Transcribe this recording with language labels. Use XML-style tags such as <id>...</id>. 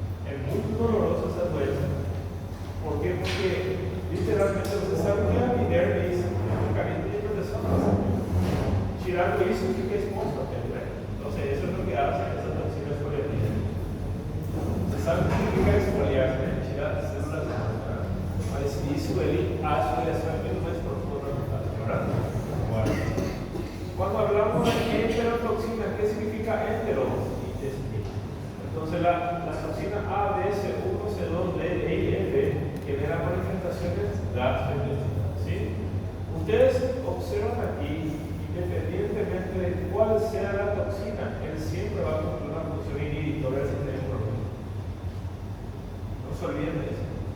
<es>Es muy doloroso esa dolencia. ¿Por qué? Porque literalmente usted sabe que la epidermis es un mecanismo de protección. Tirando eso, ¿qué es expuesto? Entonces, eso es lo que hace esa toxina exfoliativa. ¿Usted sabe qué significa exfoliarse? Tirar células de muestra.</es> <pt>Mas isso ele acha que é muito mais profundo,</pt> <es>¿verdad? Bueno. Cuando hablamos de enterotoxina, ¿qué significa entero? Intestino. Entonces la toxina A, B, C1, C2, D, E y F generan manifestaciones gastrointestinales. ¿Sí? Ustedes observan aquí, independientemente de cuál sea la toxina, él siempre va a cumplir una función inhibitoria del sistema inmunológico. No se olviden de eso.</es>